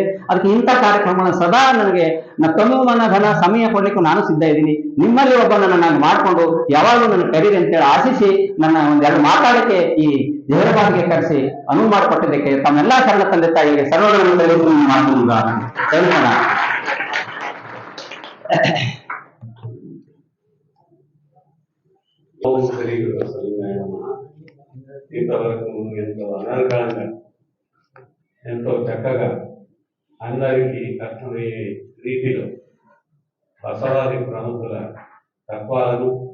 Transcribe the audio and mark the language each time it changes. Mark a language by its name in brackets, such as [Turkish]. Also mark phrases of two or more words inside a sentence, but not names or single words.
[Kannada] ಅದಕ್ಕೆ ಇಂಥ ಕಾರ್ಯಕ್ರಮಗಳನ್ನ ಸದಾ ನನಗೆ ತನು ಮನ ಧನ ಸಮಯ ಕೊಡ್ಲಿಕ್ಕೂ ನಾನು ಸಿದ್ಧ ಇದ್ದೀನಿ. ನಿಮ್ಮಲ್ಲಿ ಒಬ್ಬನನ್ನ ನಾನು ಮಾಡ್ಕೊಂಡು ಯಾವಾಗಲೂ ನನ್ನ ಕರೀರಿ ಅಂತೇಳಿ ಆಶಿಸಿ ನನ್ನ ಒಂದೆರಡು ಮಾತಾಡಕ್ಕೆ ಈ ಜಹರಬಾದ್ಗೆ ಕರೆಸಿ ಅನುವು ಮಾಡಿಕೊಟ್ಟಿದ್ದಕ್ಕೆ ತಮ್ಮೆಲ್ಲಾ ಶರಣ ತಂದೆ ತಾಯಿಗೆ ಸರ್ವಗಳನ್ನು ಮಾಡ್ತಾ [Telugu] ఇంతవరకు ఎంతో అనర్గళంగా ఎంతో చక్కగా అందరికీ అర్థమయ్యే రీతిలో బసవాది ప్రముఖుల తత్వాలను